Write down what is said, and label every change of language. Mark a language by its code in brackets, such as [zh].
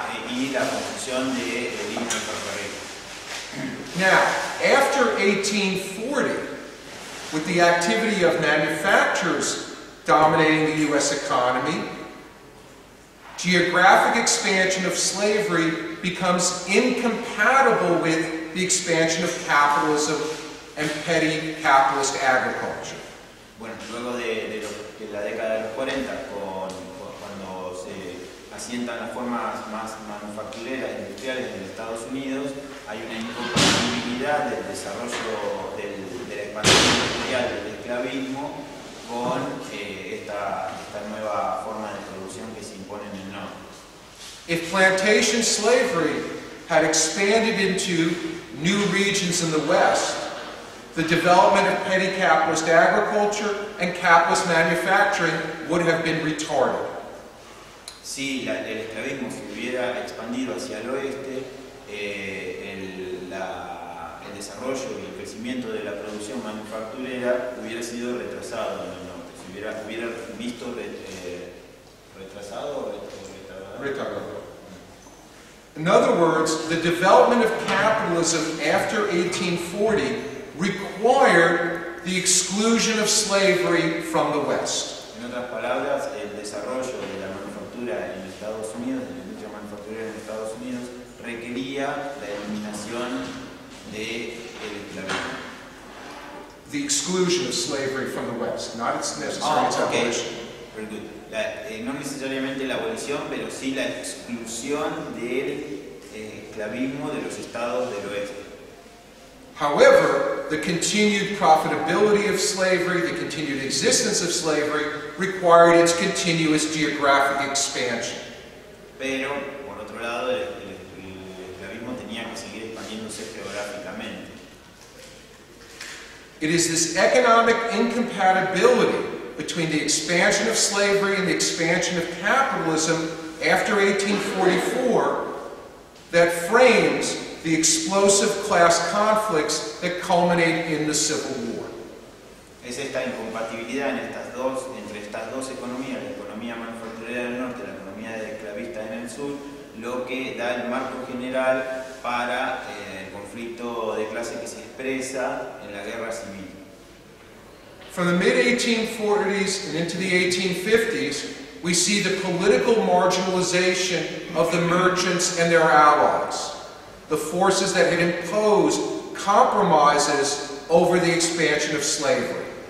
[es] y la construcción de líneas de ferrocarril. [en] Now, after 1840, with the activity of manufacturers dominating the U.S. economy, geographic expansion of slavery becomes incompatible with the expansion of capitalism and petty capitalist agriculture. [es] Bueno, luego de la década de los 40, cuando se asientan las formas más manufactureras e industriales en Estados Unidos, hay una incompatibilidad del desarrollo de la expansión industrial del esclavismo con esta nueva forma de producción que se impone en el norte. [en] If plantation slavery had expanded into new regions in the West, the development of petty capitalist agriculture and capitalist manufacturing would have been retarded. [es] Si el esclavismo se hubiera expandido hacia el oeste, el desarrollo y el crecimiento de la producción manufacturera hubiera sido retrasado en el norte. Se hubiera visto retrasado o retardado. [en] In other words, the development of capitalism after 1840 required the exclusion of slavery from the West. [es] En otras palabras, el desarrollo de la manufactura en Estados Unidos, de la industria manufacturera en Estados Unidos, requería la eliminación del esclavismo. [en] The exclusion of slavery from the West, not its necessary abolition. Very good. [es] No necesariamente la abolición, pero sí la exclusión del esclavismo de los estados del oeste. [en] However, the continued profitability of slavery, the continued existence of slavery, required its continuous geographic expansion. [es] Pero, por otro lado, el esclavismo tenía que seguir expandiéndose geográficamente. [en] It is this economic incompatibility between the expansion of slavery and the expansion of capitalism after 1844 that frames the explosive class conflicts that culminate in the Civil War. [es] Es esta incompatibilidad entre estas dos economías, la economía manufacturera del norte y la economía esclavista en el sur, lo que da el marco general para el conflicto de clase que se expresa en la guerra civil. [en] From the mid-1840s and into the 1850s, we see the political marginalization of the merchants and their allies, the forces that had imposed compromises over the expansion of slavery.